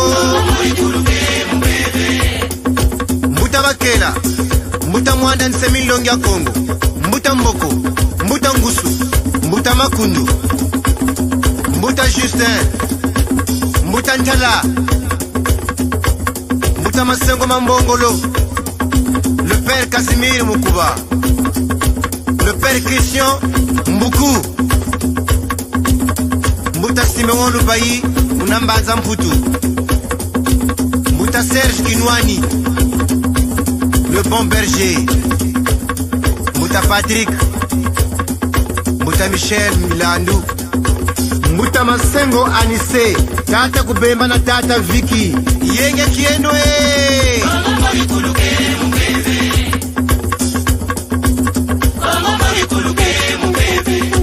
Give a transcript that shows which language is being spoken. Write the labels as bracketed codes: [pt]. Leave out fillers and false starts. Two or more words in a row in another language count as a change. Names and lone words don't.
[ktu] Kongo mori kuluke mubebe. Mbuta bakela, mbuta mwanda nsemilongi ya Kongo. Mbuta mboko, mbuta ngusu, mbuta makundu. Mbuta Justin, mbuta Ntala, mbuta Masengo Mambongolo, [fr] le père Casimir Mukuba, le père Christian Mbuku, [ktu] mbuta Simeon Lubayi, Unambanza Mputu, mbuta Serge Kinwani, [fr] le bon berger, [ktu] mbuta Patrick, mbuta Michel Milandu. Mbuta Masengo Anise, tata Kubemba na tata Vicky. Yenge kieno Kongo mori kuluke mubebe. Kongo mori kuluke mubebe.